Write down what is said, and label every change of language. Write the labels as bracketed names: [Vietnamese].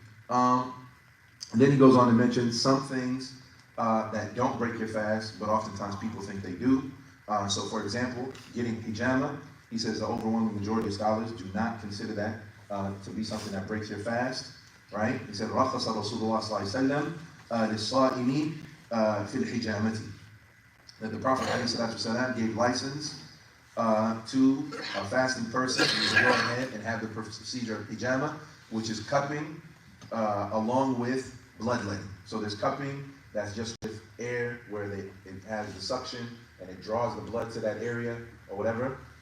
[English] And then he goes on to mention some things that don't break your fast, but oftentimes people think they do. So for example, getting hijama, he says the overwhelming majority of scholars do not consider that to be something that breaks your fast, right? He said, [Arabic] رَخَصَ رَسُولُ اللَّهِ صَلَّى اللَّهِ عَلَيْهِ وسلم لِلصَّائِمِ فِي الْحِجَامَةِ. [English] That the Prophet ﷺ gave license to a fasting person to go ahead and have the procedure of hijama, which is cupping along with bloodletting. So there's cupping that's just with air where it has the suction and it draws the blood to that area or whatever.